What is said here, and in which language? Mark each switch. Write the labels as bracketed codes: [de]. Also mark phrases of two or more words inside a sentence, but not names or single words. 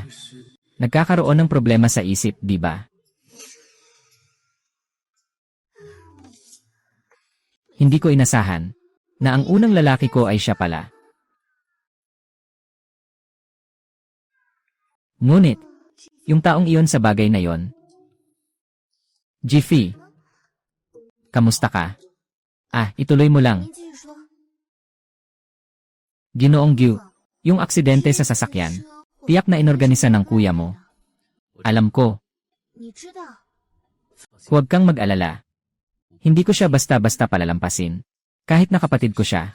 [tl] Nagkakaroon ng problema sa isip, di ba? Hindi ko inasahan na ang unang lalaki ko ay siya pala. Ngunit, yung taong iyon sa bagay na yon. Jiffy, kamusta ka? Ah, ituloy mo lang. [zh] 您继续说。 [tl] Ginoong Gyu, yung aksidente sa sasakyan, tiyak na inorganisa ng kuya mo. Alam ko, [zh] 你知道， [tl] huwag kang mag-alala. Hindi ko siya basta-basta palalampasin. Kahit na kapatid ko siya.